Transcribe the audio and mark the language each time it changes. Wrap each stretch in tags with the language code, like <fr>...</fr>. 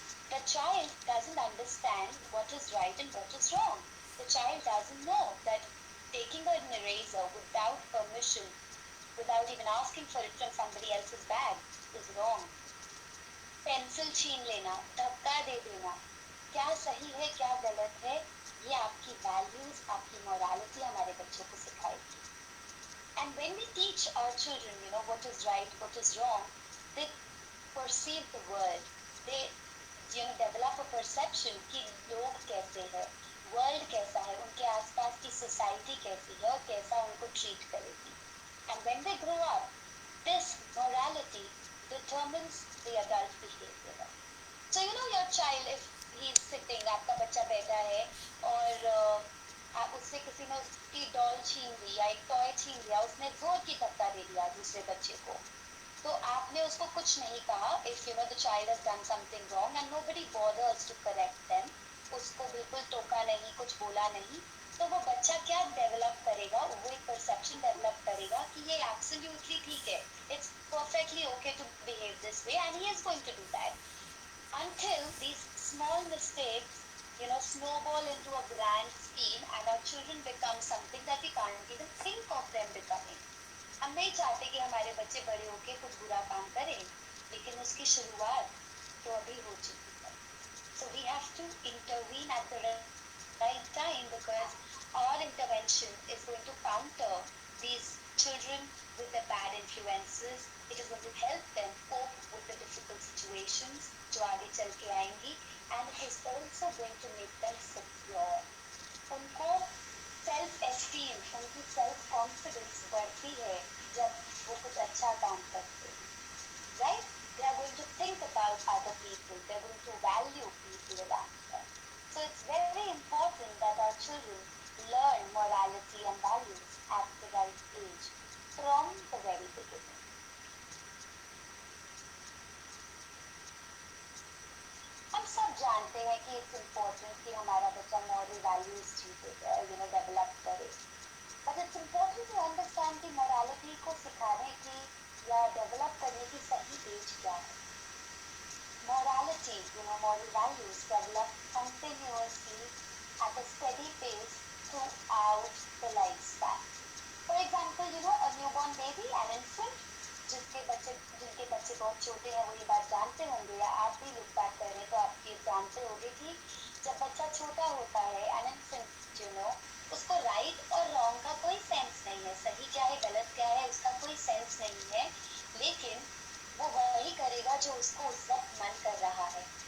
<en>The child doesn't understand what is right and what is wrong. The child doesn't know that taking an eraser without permission without even asking for it from somebody else's bag is wrong.</en> <hi>Pencil छीन लेना, धक्का दे देना, क्या सही है क्या गलत है, ये आपकी वैल्यूज, आपकी मोरालिटी हमारे बच्चों को सिखाएगी.</hi> <en>And when we teach our children, what is right, what is wrong, they perceive the world. They, develop a perception</en> <hi>कि लोग कैसे हैं, world कैसा है, उनके आसपास की society कैसी है और कैसा उनको treat करेगी.</hi> <en>And when they grow up, this morality determines the adult behavior. So your child, if he is sitting,</en> <hi>आपका बच्चा बैठा है और आप उससे किसी ने उसकी डॉल छीन ली या एक टॉय छीन लिया, उसने जोर की धक्का दे दिया दूसरे बच्चे को, तो आपने उसको कुछ नहीं कहा.</hi> <en>If the child has done something wrong and nobody bothers to correct them,</en> <hi>उसको बिल्कुल टोका नहीं, कुछ बोला नहीं, तो वो बच्चा क्या डेवलप करेगा, वो एक परसेप्शन डेवलप करेगा कि ये एब्सोल्युटली ठीक है,</hi> <en>It's perfectly okay to behave this way and he is going to do that. Until these small mistakes, snowball into a grand scheme and our children become something that we can't even think of them becoming.</en> <hi>हम नहीं चाहते कि हमारे बच्चे बड़े होके कुछ बुरा काम करें, लेकिन उसकी शुरुआत तो अभी हो चुकी है.</hi> <en>So we have to intervene at the right time because our intervention is going to counter these children with the bad influences. It is going to help them cope with the difficult situations</en> <hi>जो आगे चल के आएंगी,</hi> <en>and it is also going to make them secure.</en> <hi>उनको self esteem, उनकी self confidence बढ़ती है जब वो कुछ अच्छा काम करते हैं, right?</hi> <en>They are going to think about other people. They are going to value people around them. So it's very important that our children learn morality and values at the right age from the very beginning.</en> <hi>हम सब जानते हैं कि</hi> <en>it's important</en> <hi>कि हमारा बच्चा moral values develop करे,</hi> <en>but it's important to understand</en> <hi>कि morality को सिखाने की या डेवलप करने की सही एज क्या है.</hi> <en>Morality, moral values develop continuously at a steady pace throughout the lifespan. For example, a newborn baby, an infant,</en> <hi>जिनके बच्चे बहुत छोटे हैं वो ये बात जानते होंगे, या आप भी लुक बैक करें तो आप ये जानते होंगे कि जब बच्चा छोटा होता है,</hi> <en>an infant,</en> <hi>उसको राइट और रॉन्ग का कोई सेंस नहीं है, सही क्या है गलत क्या है उसका कोई सेंस नहीं है, लेकिन वो वही करेगा जो उसको उस वक्त मन कर रहा है.</hi>